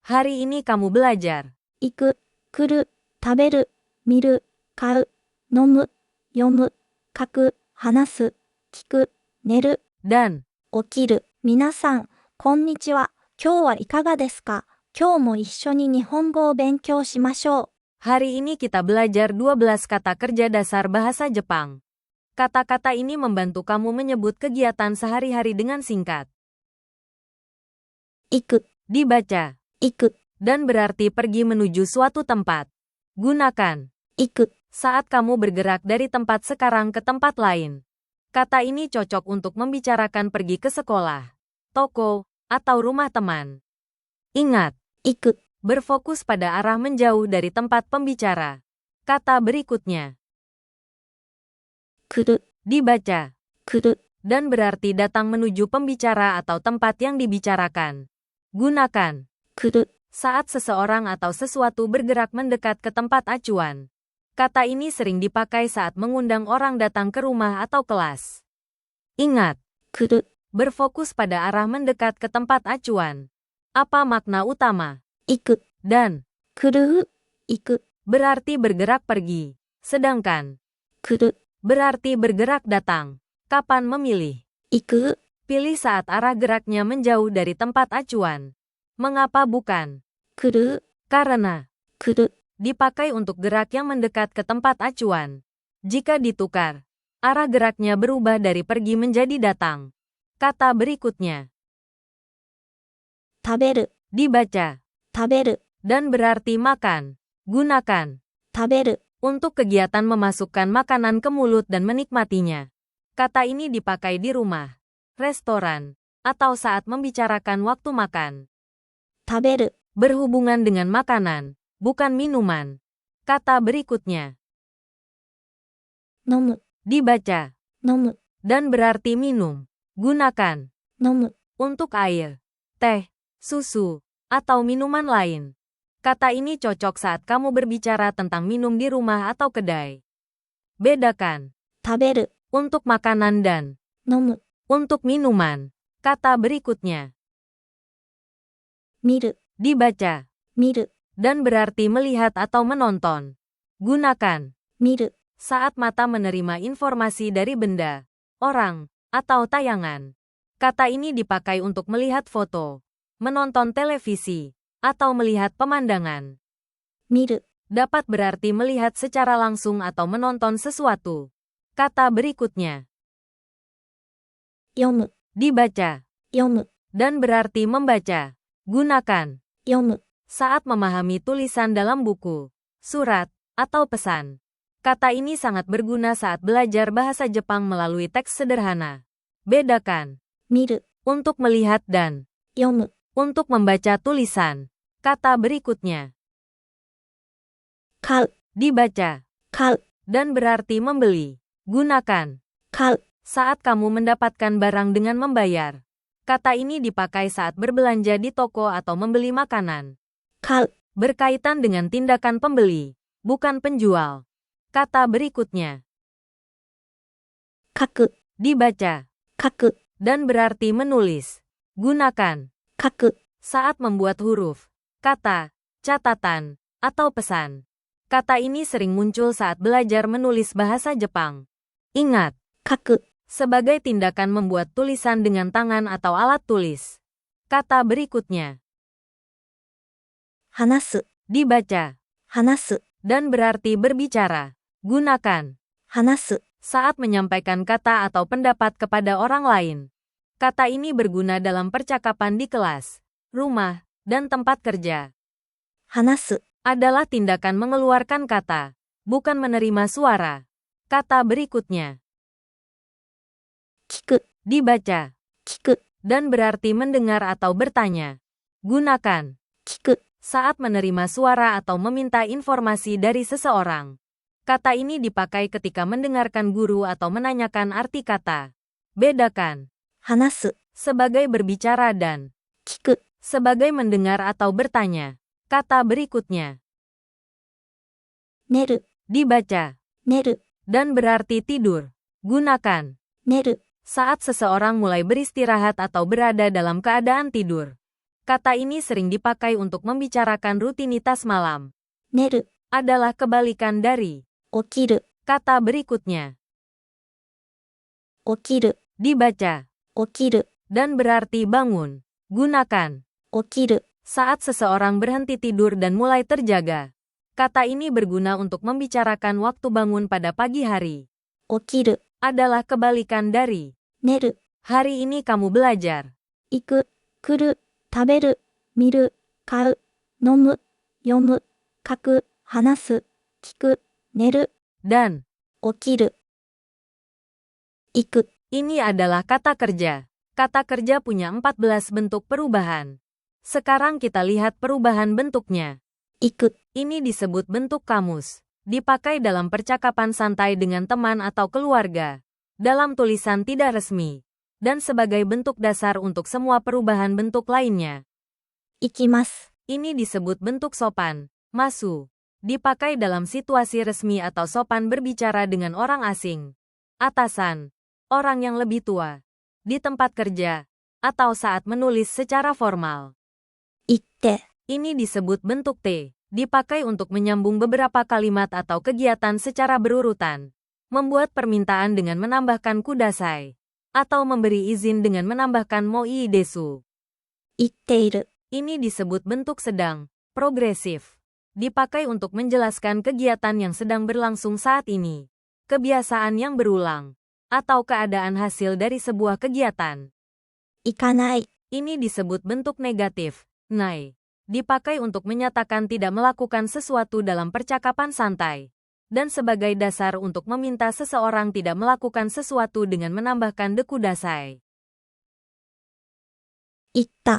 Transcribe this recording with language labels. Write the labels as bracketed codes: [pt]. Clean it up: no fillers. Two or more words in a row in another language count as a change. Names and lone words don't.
[id] Hari ini kamu belajar [ja] 行く、来る、食べる、見る、買う、飲む、読む、書く、話す、聞く、寝る、 [id] dan [ja] 起きる。皆さん、こんにちは。今日はいかがですか？今日も一緒に日本語を勉強しましょう。 [id] hari ini kita belajar 12 kata kerja dasar bahasa Jepang. Kata-kata ini membantu kamu menyebut kegiatan sehari-hari dengan singkat. [ja] 行く、 [id] Dibaca [ja] 行く、 [id] dan berarti pergi menuju suatu tempat. Gunakan [ja] 行く。 [id] saat kamu bergerak dari tempat sekarang ke tempat lain. Kata ini cocok untuk membicarakan pergi ke sekolah, toko, atau rumah teman. Ingat, [ja] 行く、 [id] berfokus pada arah menjauh dari tempat pembicara. Kata berikutnya [ja] 来る、 [id] dibaca [ja] 来る。 [id] dan berarti datang menuju pembicara atau tempat yang dibicarakan. Gunakan [ja] 来る、 [id] saat seseorang atau sesuatu bergerak mendekat ke tempat acuan. Kata ini sering dipakai saat mengundang orang datang ke rumah atau kelas. Ingat, [ja] 来る、 [id] berfokus pada arah mendekat ke tempat acuan. Apa makna utama? [ja] 行く、 [id] Dan [ja] 来る、行く、 [id] berarti bergerak pergi. Sedangkan [ja] 来る、 [id] berarti bergerak datang. Kapan memilih? [ja] 行く、 [id] Pilih saat arah geraknya menjauh dari tempat acuan. Mengapa bukan? [ja] 来る、 [id] Karena [ja] 来る。 [id] dipakai untuk gerak yang mendekat ke tempat acuan. Jika ditukar, arah geraknya berubah dari pergi menjadi datang. Kata berikutnya [ja] 食べる、 [id] dibaca [ja] 食べる、 [id] dan berarti makan. Gunakan [ja] 食べる。 [id] untuk kegiatan memasukkan makanan ke mulut dan menikmatinya. Kata ini dipakai di rumah, restoran, atau saat membicarakan waktu makan. [ja] 食べる、 [id] Berhubungan dengan makanan, bukan minuman. Kata berikutnya [ja] 飲む、 [id] dibaca [ja] 飲む、 [id] dan berarti minum. Gunakan [ja] 飲む。 [id] untuk air, teh, susu, atau minuman lain. Kata ini cocok saat kamu berbicara tentang minum di rumah atau kedai. Bedakan [ja] 食べる、 [id] untuk makanan dan [ja] 飲む、 [id] untuk minuman. Kata berikutnya [ja] 見る、 [id] dibaca [ja] 見る、 [id] dan berarti melihat atau menonton. Gunakan [ja] 見る。 [id] saat mata menerima informasi dari benda, orang, atau tayangan. Kata ini dipakai untuk melihat foto, menonton televisi, atau melihat pemandangan. [ja] 見る、 [id] Dapat berarti melihat secara langsung atau menonton sesuatu. Kata berikutnya [ja] 読む、 [id] dibaca [ja] 読む、 [id] dan berarti membaca. Gunakan [ja] 読む。 [id] saat memahami tulisan dalam buku, surat, atau pesan. Kata ini sangat berguna saat belajar bahasa Jepang melalui teks sederhana. Bedakan [ja] 見る、 [id] untuk melihat dan [ja] 読む。 [id] untuk membaca tulisan. Kata berikutnya [ja] 買う、 [id] dibaca [ja] 買う、 [id] dan berarti membeli. Gunakan [ja] 買う。 [id] saat kamu mendapatkan barang dengan membayar. Kata ini dipakai saat berbelanja di toko atau membeli makanan. [ja] 買う、 [id] Berkaitan dengan tindakan pembeli, bukan penjual. Kata berikutnya [ja] 書く、 [id] dibaca [ja] 書く、 [id] dan berarti menulis. Gunakan [ja] 書く。 [id] saat membuat huruf, kata, catatan, atau pesan. Kata ini sering muncul saat belajar menulis bahasa Jepang. Ingat, [ja] 書く、 [id] sebagai tindakan membuat tulisan dengan tangan atau alat tulis. Kata berikutnya [ja] 話す、 [id] dibaca [ja] 話す、 [id] dan berarti berbicara. Gunakan [ja] 話す。 [id] saat menyampaikan kata atau pendapat kepada orang lain. Kata ini berguna dalam percakapan di kelas, rumah, dan tempat kerja. [ja] 話す、 [id] Adalah tindakan mengeluarkan kata, bukan menerima suara. Kata berikutnya [ja] 聞く、 [id] dibaca [ja] 聞く、 [id] dan berarti mendengar atau bertanya. Gunakan [ja] 聞く。 [id] saat menerima suara atau meminta informasi dari seseorang. Kata ini dipakai ketika mendengarkan guru atau menanyakan arti kata. Bedakan [ja] 話す、 [id] sebagai berbicara dan [ja] 聞く。 [id] sebagai mendengar atau bertanya. Kata berikutnya [ja] 寝る、 [id] dibaca [ja] 寝る、 [id] dan berarti tidur. Gunakan [ja] 寝る。 [id] saat seseorang mulai beristirahat atau berada dalam keadaan tidur. Kata ini sering dipakai untuk membicarakan rutinitas malam. [ja] 寝る、 [id] Adalah kebalikan dari [ja] 起きる、 [id] kata berikutnya. [ja] 起きる、 [id] Dibaca [ja] 起きる、 [id] dan berarti bangun. Gunakan [ja] 起きる、 [id] saat seseorang berhenti tidur dan mulai terjaga. Kata ini berguna untuk membicarakan waktu bangun pada pagi hari. [ja] 起きる、 [id] Adalah kebalikan dari [ja] 寝る、 [id] hari ini kamu belajar. [ja] 行く、来る、食べる、見る、買う、飲む、読む、書く、話す、聞く、寝る、 [id] Dan [ja] 起きる、行く、 [id] ini adalah kata kerja. Kata kerja punya 14 bentuk perubahan. Sekarang kita lihat perubahan bentuknya. [ja] 行く、 [id] Ini disebut bentuk kamus. Dipakai dalam percakapan santai dengan teman atau keluarga. Dalam tulisan tidak resmi. Dan sebagai bentuk dasar untuk semua perubahan bentuk lainnya. [ja] 行きます、 [id] Ini disebut bentuk sopan. Masu. Dipakai dalam situasi resmi atau sopan berbicara dengan orang asing. Atasan. Orang yang lebih tua. Di tempat kerja. Atau saat menulis secara formal. [ja] 行って、 [id] Ini disebut bentuk T. Dipakai untuk menyambung beberapa kalimat atau kegiatan secara berurutan. Membuat permintaan dengan menambahkan kudasai. Atau memberi izin dengan menambahkan [ja] もいい です. 行っている、 [id] Ini disebut bentuk sedang, progresif. Dipakai untuk menjelaskan kegiatan yang sedang berlangsung saat ini. Kebiasaan yang berulang. Atau keadaan hasil dari sebuah kegiatan. [ja] 行かない、 [id] Ini disebut bentuk negatif, nai. Dipakai untuk menyatakan tidak melakukan sesuatu dalam percakapan santai. Dan sebagai dasar untuk meminta seseorang tidak melakukan sesuatu dengan menambahkan dekudasai. [ja] 行った、